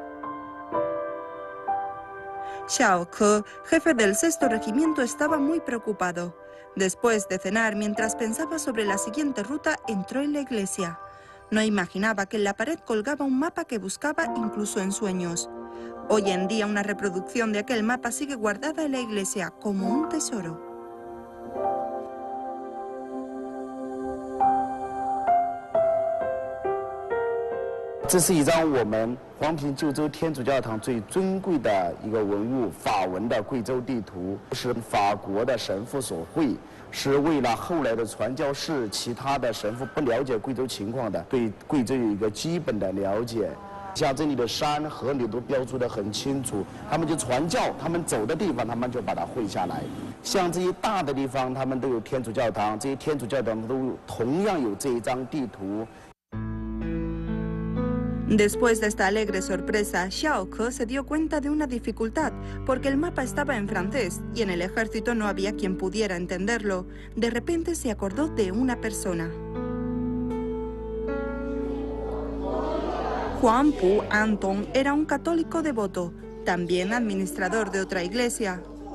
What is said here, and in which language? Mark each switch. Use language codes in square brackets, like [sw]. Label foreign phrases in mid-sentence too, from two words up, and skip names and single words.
[es] Xiao Ke, jefe del 6º Regimiento, estaba muy preocupado. Después de cenar, mientras pensaba sobre la siguiente ruta, entró en la iglesia. No imaginaba que en la pared colgaba un mapa que buscaba incluso en sueños. Hoy en día una reproducción de aquel mapa sigue guardada en la iglesia como un tesoro. [zh] 这是一张我们黄平旧州天主教堂最尊贵的一个文物，法文的贵州地图，是法国的神父所绘，是为了后来的传教士、其他的神父不了解贵州情况的，对贵州有一个基本的了解。像这里的山河里都标注得很清楚，他们就传教，他们走的地方，他们就把它绘下来。像这些大的地方，他们都有天主教堂，这些天主教堂都同样有这一张地图。 [es] Después de esta alegre sorpresa, Xiao Ke se dio cuenta de una dificultad, porque el mapa estaba en francés y en el ejército no había quien pudiera entenderlo. De repente se acordó de una persona. Juan Pu Antong era un católico devoto, también administrador de otra iglesia.